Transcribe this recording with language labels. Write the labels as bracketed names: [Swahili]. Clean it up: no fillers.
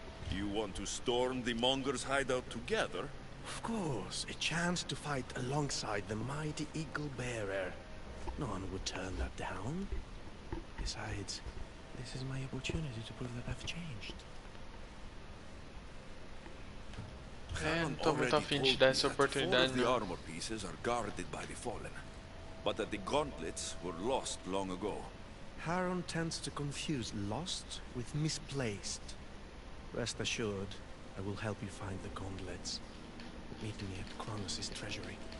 [English] You want to storm the Monger's hideout together? Of course, a chance to fight alongside the mighty Eagle Bearer. No one would turn that down. Besides, this is my opportunity to prove that I've changed. [Portuguese] Não tô muito afim de dar essa oportunidade, [English] The [Portuguese] não. [English] armor pieces are guarded by the fallen, but that the gauntlets were lost long ago. Haron tends to confuse lost with misplaced. Rest assured, I will help you find the gauntlets. Meet me at Kronos' treasury.